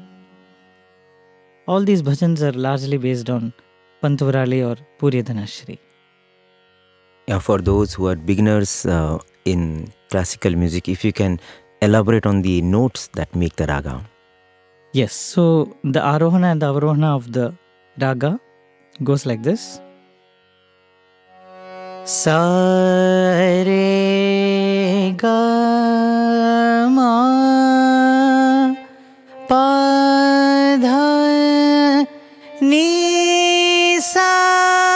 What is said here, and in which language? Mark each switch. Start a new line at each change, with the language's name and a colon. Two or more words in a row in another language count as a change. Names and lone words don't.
English: All these bhajans are largely based on Pantuvarali or Puriya Dhanashri. Yeah, for those who are beginners in classical music, if you can elaborate on the notes that make the raga. Yes, so the Arohana and the Avarohana of the raga goes like this.
Hindi: सा रे ग म प ध नि सा